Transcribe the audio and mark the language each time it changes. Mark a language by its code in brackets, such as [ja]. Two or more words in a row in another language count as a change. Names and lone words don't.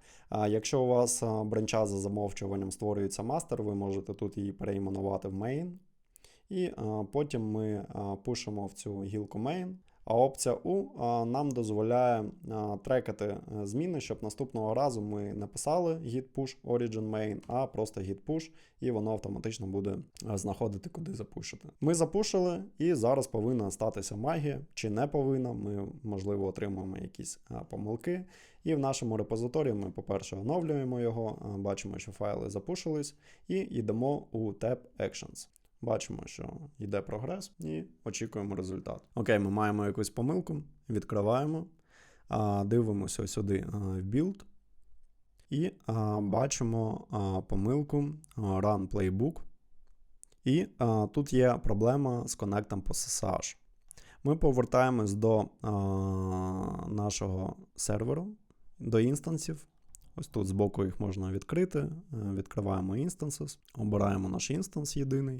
[uk] Якщо у вас бранча за замовчуванням створюється мастер, ви можете тут її перейменувати в main. І потім ми пушимо в цю гілку main. А опція U нам дозволяє трекати зміни, щоб наступного разу ми не писали [en] git push origin main, [uk] а просто [en] git push, [uk] і воно автоматично буде знаходити, куди запушити. Ми запушили, і зараз повинна статися магія, чи не повинна, ми, можливо, отримаємо якісь помилки. І в нашому репозиторії ми, по-перше, оновлюємо його, бачимо, що файли запушились, і йдемо у [en] tab Actions. [uk] Бачимо, що йде прогрес і очікуємо результат. Окей, ми маємо якусь помилку, відкриваємо, дивимося сюди в build і бачимо помилку [en] run playbook. [uk] І тут є проблема з коннектом по SSH. Ми повертаємось до нашого серверу, до інстансів. Ось тут збоку їх можна відкрити. Відкриваємо Instances, обираємо наш інстанс єдиний.